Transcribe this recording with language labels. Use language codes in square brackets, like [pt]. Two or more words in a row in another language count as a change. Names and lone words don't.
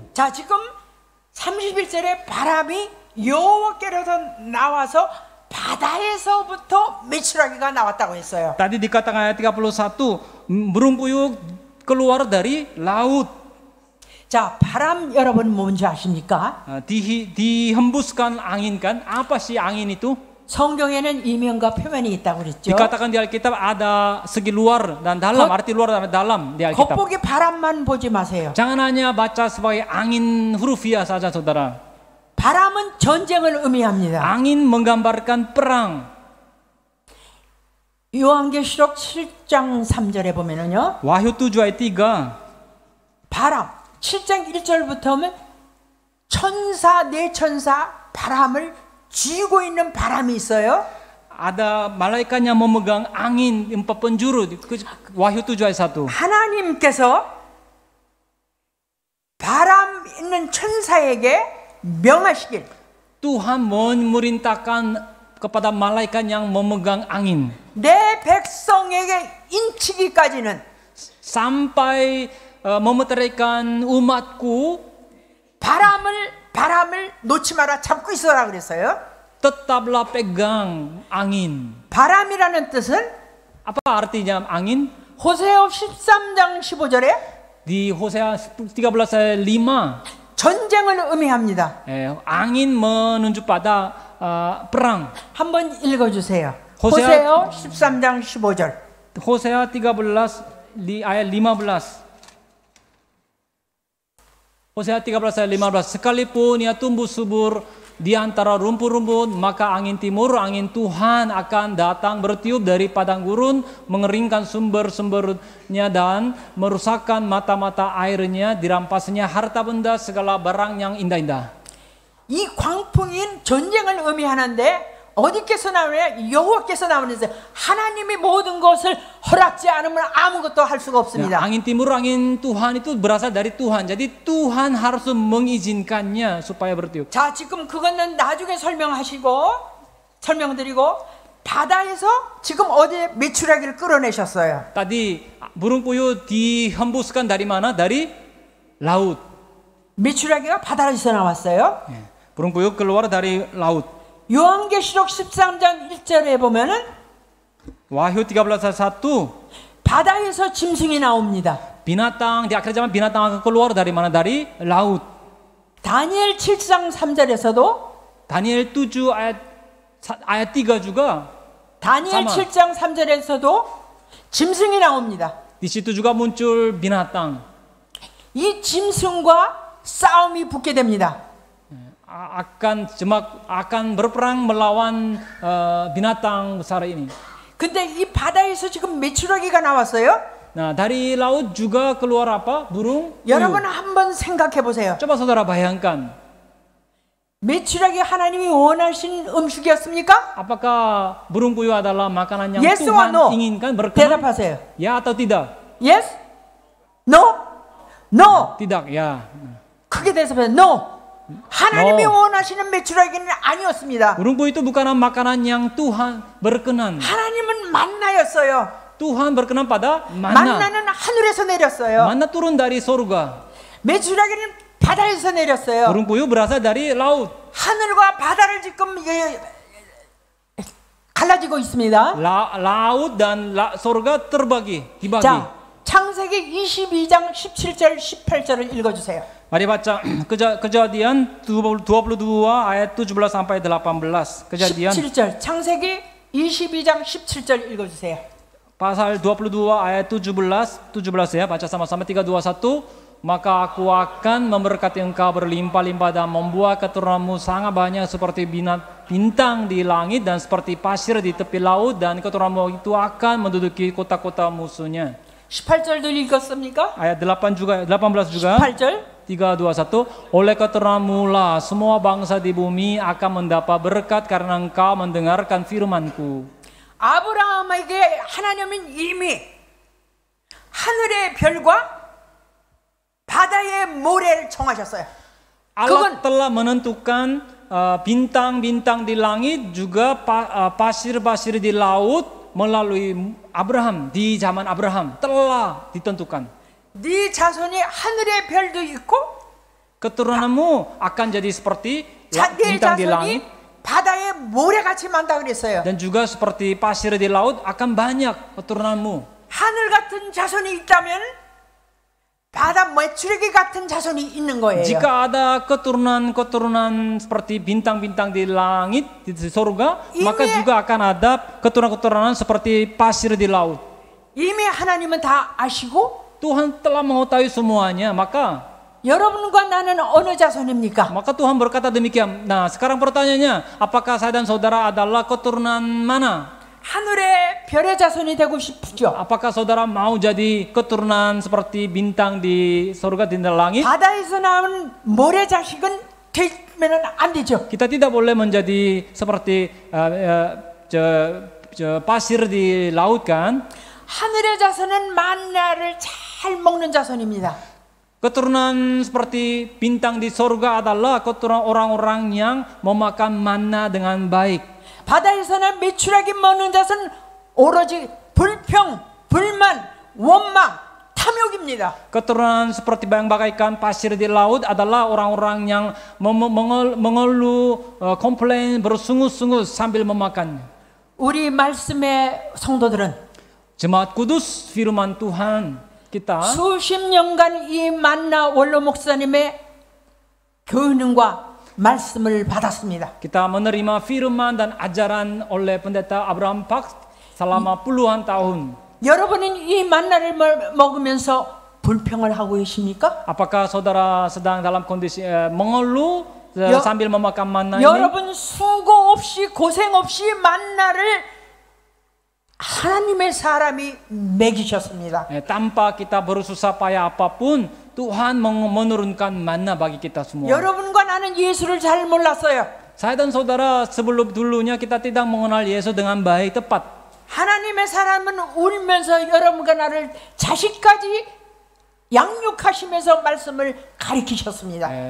[ko] 자, 지금 31절에 바람이 여호와께로서 나와서 바다에서부터 메추라기가 나왔다고 했어요. [id] Tadi dikatakan ayat 31, burung puyuh keluar dari laut. [ko] 자, 바람 여러분 뭔지 아십니까? [id] Dihembuskan angin kan? Apa sih angin itu? [ko] 성경에는 이면과 표면이 있다고 그랬죠. [id] Dikatakan di Alkitab ada segi luar dan dalam, arti luar dan dalam di Alkitab. [ko] 겉보기 바람만 보지 마세요. [id] Jangan hanya baca sebagai angin hurufiah saja saudara. [ko] 바람은 전쟁을 의미합니다. [id] Angin menggambarkan perang. [ko] 요한계시록 7장 3절에 보면은요. [id] Wahyu 7 ayat 3. [ko] 바람 7장 1절부터 하면 천사 네 천사 바람을 쥐고 있는 바람이 있어요. [id] Ada malaikat yang memegang angin 4 penjuru. Wahyu 7 ayat 1. [ko] 하나님께서 바람 있는 천사에게 명하시길 [id] Tuhan memerintahkan kepada malaikat yang memegang angin [ko] 내 백성에게 인치기까지는 [id] sampai memeteraikan umatku [ko] 바람을 놓지 마라 잡고 있어라 그랬어요. [id] tetaplah pegang angin. [ko] 바람이라는 뜻은 [id] Apa artinya angin? [ko] 호세아 13장 15절에 [id] Di Hosea 13 ayat 5 [ko] 전쟁을 의미합니다. [id] angin menunjuk pada perang. [ko] 한번 읽어주세요. 호세아 호세아 13장 15절. [id] Hosea 13 ayat 15. Hosea 13 ayat 15. Sekalipun ia tumbuh subur di antara rumput-rumput, maka angin timur, angin Tuhan akan datang bertiup dari padang gurun, mengeringkan sumber-sumbernya dan merusakkan mata-mata airnya, dirampasnya harta benda segala barang yang indah-indah. [ko] 이 광풍인 전쟁을 의미하는데 어디께서 나오냐? 여호와께서 나오는데 하나님이 모든 것을 허락지 않으면 아무것도 할 수가 없습니다. [id] Angin timur, angin Tuhan itu berasal dari Tuhan. Jadi Tuhan harus mengizinkannya supaya bertiup. [ko] 자, 지금 그거는 나중에 설명드리고 바다에서 지금 어제 메추라기를 끌어내셨어요. [id] Tadi burung puyuh dihembuskan dari mana? Dari laut. [ko] 메추라기가 바다에서 나왔어요. [id] Burung puyuh keluar dari laut. [ko] 요한계시록 13장 1절에 보면은 [id] Wahyu 13 ayat 1. [ko] 바다에서 짐승이 나옵니다. [id] Binatang di akhir zaman binatang akan keluar dari mana? Dari laut. [ko] 다니엘 7장 3절에서도 [id] Daniel 7 ayat 3 juga. [ko] 다니엘 [id] sama. [ko] 7장 3절에서도 짐승이 나옵니다. [id] Di situ juga muncul binatang. [ko] 이 짐승과 싸움이 붙게 됩니다. [id] akan berperang melawan binatang besar ini. [ko] 근데 이 바다에서 지금 메추라기가 나왔어요. [id] Nah, dari laut juga keluar apa? Burung puyuh. [ko] 여러분 한번 생각해 보세요. [id] Coba saudara bayangkan. [ko] 메추라기 하나님이 원하신 음식이었습니까? [id] Apakah burung puyuh adalah makanan yang [en] Yes or [id] Tuhan [en] no? [id] inginkan berkenan? [ko] 대답하세요. [id] Ya atau tidak? [en] Yes? No? No. [id] Tidak, ya. [ko] 크게 대답해요. No. 하나님이 [en] No. [ko] 원하시는 메추라기는 아니었습니다. [id] Burung puyuh itu bukan makanan yang Tuhan berkenan. [ko] 하나님은 만나였어요. [id] Tuhan berkenan pada manna. [ko] 만나는 하늘에서 내렸어요. [id] Manna turun dari surga. [ko] 메추라기는 바다에서 내렸어요. [id] Burung puyuh berasal dari laut. [ko] 하늘과 바다를 지금 갈라지고 있습니다. [id] Laut dan surga terbagi, dibagi. [ko] 자, 창세기 22장 17절 18절을 읽어주세요. [id] Mari baca Kejadian 22 ayat 17 sampai 18. Kejadian [ko] 17절 창세기 22장 17절 읽어주세요. [id] pasal 22 ayat 17 ya, baca sama-sama 3 2 1. Maka aku akan memberkati engkau berlimpah-limpah dan membuat keturunanmu sangat banyak seperti bintang di langit dan seperti pasir di tepi laut, dan keturunanmu itu akan menduduki kota-kota musuhnya. [ko] 18절도 읽었습니까? [id] Ayat 18 juga. [ko] 18절 [id] 3, 2, 1. Oleh keturunanmu lah semua bangsa di bumi akan mendapat berkat karena engkau mendengarkan firman-Ku. [ko] 아브라함에게 하나님은 이미 하늘의 별과 바다의 모래를 정하셨어요. [id] Allah telah menentukan bintang-bintang di langit juga pasir-pasir di laut melalui Abraham. Di zaman Abraham telah ditentukan. [ko] 네 자손이 하늘의 별도 있고 [id] Keturunanmu akan jadi seperti [ko] 네 [id] bintang di langit [ko] 자손이 바다의 모래같이 많다 그랬어요. [id] dan juga seperti pasir di laut akan banyak keturunanmu. [ko] 하늘 같은 자손이 있다면 바다 메추라기 같은 자손이 있는 거예요. [id] Jika ada keturunan-keturunan seperti bintang-bintang di langit di surga, maka juga akan ada keturunan-keturunan seperti pasir di laut. [ko] 이미 하나님은 다 아시고 [id] Tuhan telah mengetahui semuanya, maka [ko] 여러분과 나는 어느 자손입니까? [id] Tuhan berkata demikian. Nah, sekarang pertanyaannya, apakah saya dan saudara adalah keturunan mana? [ko] 하늘의 별의 자손이 되고 싶죠. [id] Apakah saudara mau jadi keturunan seperti bintang di surga di langit? [ko] 바다에서 나온 모래 자식은 되면은 안 되죠. [id] Kita tidak boleh menjadi seperti pasir di laut kan? [ko] 하늘의 자손은 만나를 잘 먹는 자손입니다. [id] Keturunan seperti bintang di surga adalah keturunan orang-orang yang memakan manna dengan baik. [ko] 바다에서는 메추라기 먹는 자손은 오로지 불평, 불만, 원망, 탐욕입니다. [id] Keturunan seperti yang bagaikan pasir di laut adalah orang-orang yang mengeluh, komplain, bersungut-sungut sambil memakan. [ko] 우리 말씀의 성도들은 [id] Jemaat kudus firman Tuhan kita [ko] 수십 년간 이 만나 원로 목사님의 교훈과 말씀을 받았습니다. [id] kita menerima firman dan ajaran oleh pendeta Abraham Pak selama puluhan tahun. [ko] 여러분은 이 만나를 먹으면서 불평을 하고 계십니까? [id] Apakah saudara sedang dalam kondisi mengeluh sambil memakan manna ini? [ko] 여러분 수고 없이 고생 없이 만나를 하나님의 사람이 먹이셨습니다. [id] Tanpa kita bersusah payah apapun, Tuhan menurunkan manna bagi kita semua. [ko] 여러분과 나는 예수를 잘 몰랐어요. [id] Saya dan saudara sebelum dulunya kita tidak mengenal Yesus dengan baik tepat. [ko] 하나님의 사람은 울면서 여러분과 나를 자식까지 양육하시면서 말씀을 가르치셨습니다.